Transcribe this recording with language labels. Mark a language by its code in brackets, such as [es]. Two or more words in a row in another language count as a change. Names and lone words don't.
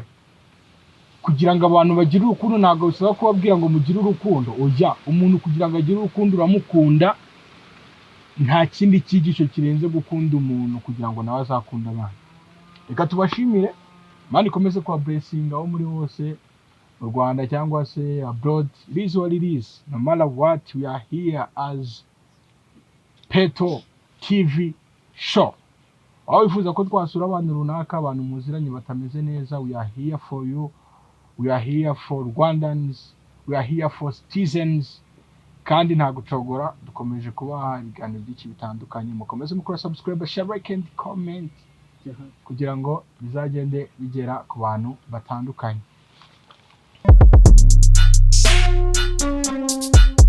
[rw] kugira ngo abantu bagire urukundo ntabwo bisaba kubabwira ngo mugire urukundo, oya, umuntu kugira ngo agire urukundo uramukunda. nta kindi cyigisho kirenze gukunda umuntu kugira ngo nawe azakunda abana. reka tubashimire, Imana ikomeze kuba blessing aho muri hose mu Rwanda cyangwa se abroad. [en] It is what it is. No matter what, we are here as Peto TV Show. [rw] aho wifuza ko twasura abantu runaka, abantu muziranye batameze neza, [en] we are here for you. We are here for Rwandans. We are here for citizens. [rw] kandi nta gucogora, dukomeje kubaha ibiganiro byinshi bitandukanye. mukomeze mukora subscribe, [en] share, like and comment [rw] kugira ngo bizagende bigera ku bantu batandukanye.